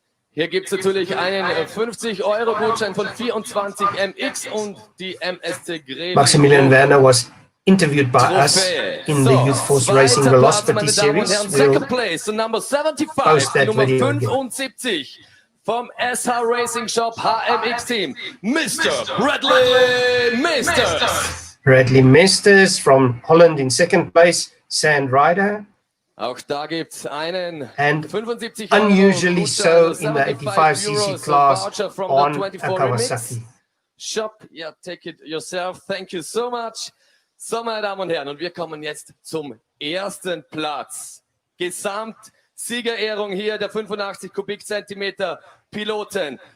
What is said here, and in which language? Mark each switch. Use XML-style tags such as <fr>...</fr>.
<de>Hier gibt es natürlich einen 50-Euro-Gutschein von 24 MX und die MSC Grevenbroich.</de> <en>Maximilian Werner was interviewed by us in the Youth Force Racing Velocity Series. Second place, so number 75,</en> <de>Nummer 75. vom SH Racing Shop HMX Team, Mr. Bradley Masters.</de> <en>Bradley Masters from Holland in second place, Sand Rider.</en> <de>Auch da gibt es einen</de> <en>and 75 unusually so in the 85cc class on a Kawasaki. Shop, yeah, take it yourself. Thank you so much.</en> <de>So, meine Damen und Herren, und wir kommen jetzt zum ersten Platz. Gesamtsiegerehrung hier der 85 Kubikzentimeter Piloten.</de>